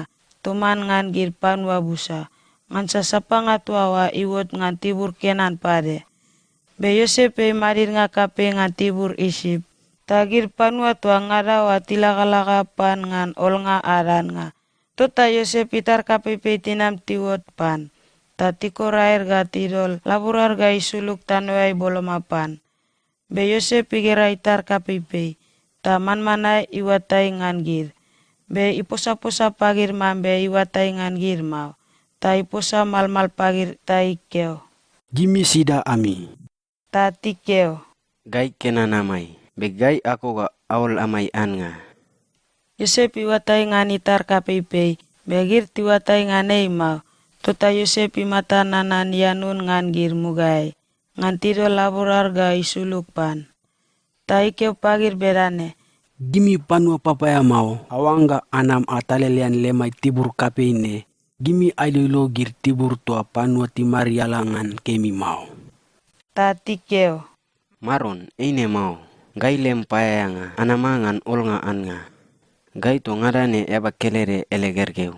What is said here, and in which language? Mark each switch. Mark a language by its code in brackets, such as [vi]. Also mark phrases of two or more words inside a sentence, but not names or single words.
[bch] Toman ngan gir panua busa. Ngan sa sapanga tuawa iwot ngan tibur Kenan pade. Be Yosep marir nga kape ngan tibur isip. Tagir panua tua ngadawa tilakalaka pan ngan olnga aran nga. Tota Yosep pitar kape tinam tiwot pan. Ta tikorair ga tidol laburar ga isuluk tanoai bolomapan. Be Yosep igera itar kape ta manmanai iwatai ngan gir. Be iposa-posa pagir mambe iwatai ngan gir mau. Ta iposa malmal pagir ta ikeo. Gimi sida ami. Ta tikeo. Gai kena namai. Begai aku ga awal amai an nga. Yosep iwatai ngan itar kapei, begir tiwatai nganei mau. Tota Yosep imata nanan yanun ngan gir mugai. Ngan tido laborar ga isuluk pan. Ta ikeo pagir berane. Gimi panua papaya mau. Awanga anam atalelian lemai tibur kape ne. Gimi ailolo gir tibur tua panua timari alangan kemi mau. Ta tikeo. Maron, eine mau. Gai lem payanga anamangan olnga anga. Gai to ngadane eba kelere ele gergeu.